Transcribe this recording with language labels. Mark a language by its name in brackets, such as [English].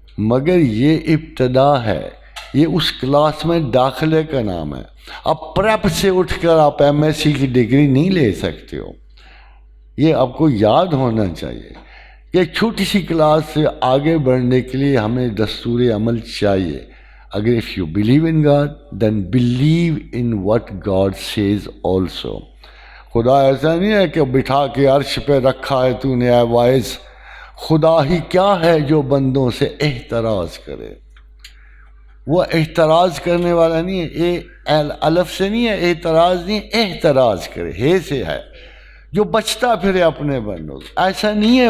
[Urdu] مگر یہ ابتدا ہے، یہ اس کلاس میں داخلے کا نام ہے. اب پریپ سے اٹھ کر آپ ایم ایس سی کی ڈگری نہیں لے سکتے ہو. یہ آپ کو یاد ہونا چاہیے کہ ایک چھوٹی سی کلاس سے آگے بڑھنے کے لیے ہمیں دستور عمل چاہیے. اگر [English] if you believe in God, then believe in what God says also. [Urdu] خدا ایسا نہیں ہے کہ بٹھا کے عرش پہ رکھا ہے تو نے اے وائز. خدا ہی کیا ہے جو بندوں سے احتراز کرے. وہ احتراز کرنے والا نہیں ہے، الف سے نہیں ہے، اعتراض نہیں، احتراز کرے، ہے سے ہے، جو بچتا پھرے اپنے بندوں سے. ایسا نہیں ہے.